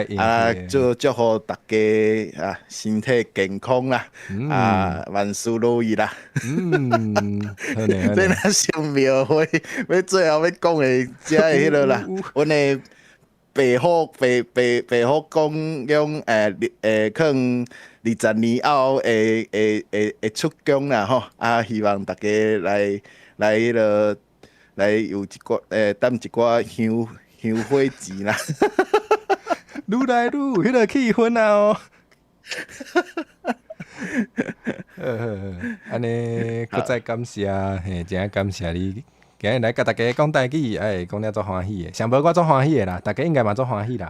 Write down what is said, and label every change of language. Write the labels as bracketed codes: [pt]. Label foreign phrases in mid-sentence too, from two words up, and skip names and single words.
[nan] 祝福大家身体健康啦，万事如意啦。这若上庙会，要最后要讲的只的迄落啦，阮的白虎公用可能20年后会出宫啦吼，希望大家来迄落来有一寡担一寡香火钱啦，愈来愈有迄个气氛啊哦。安尼，搁再感谢，真感谢你今日来甲大家讲台语，讲了足欢喜的，上无我足欢喜的啦，大家应该嘛足欢喜啦。